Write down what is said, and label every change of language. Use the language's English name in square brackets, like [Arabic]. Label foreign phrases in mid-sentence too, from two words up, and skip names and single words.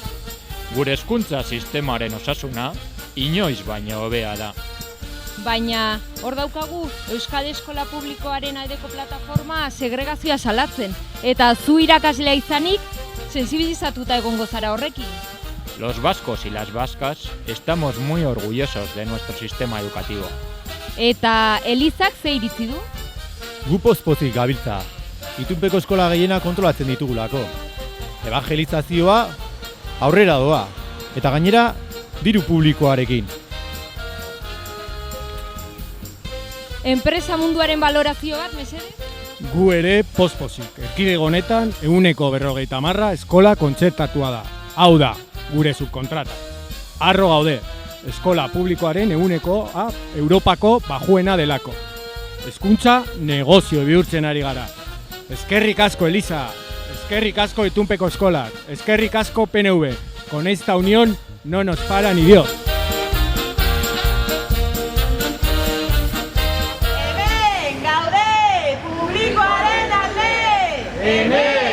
[Basque] Gure hezkuntza sistemaren osasuna inoiz baino hobea da. Baina, hor daukagu Euskal Eskola Publikoaren aldeko plataforma segregazioa salatzen, eta zu irakaslea izanik, sensibilizatuta egongo zara horrekin. [Spanish] Los vascos y las vascas estamos muy orgullosos de nuestro sistema educativo. [Basque] Eta Elizak ze iritzi du? Gu pozik gabiltza, itunpeko eskola gehiena kontrolatzen ditugulako. Evangelizazioa aurrera doa, eta gainera diru publikoarekin. Enpresa munduaren balorazio bat, mesedez? Gu ere pozik, erkidego honetan 150 eskola kontzertatua da. Hau da, gure subkontrata. Arro gaude, eskola publikoaren 100 Europako bajuena delako. Hezkuntza negozio bihurtzen ari gara. Eskerrik asko Eliza, eskerrik asko itunpeko eskolak, eskerrik asko PNV. [Spanish] Con esta unión no nos para ni Dios. [Basque] Hemen gaude publikoaren alde!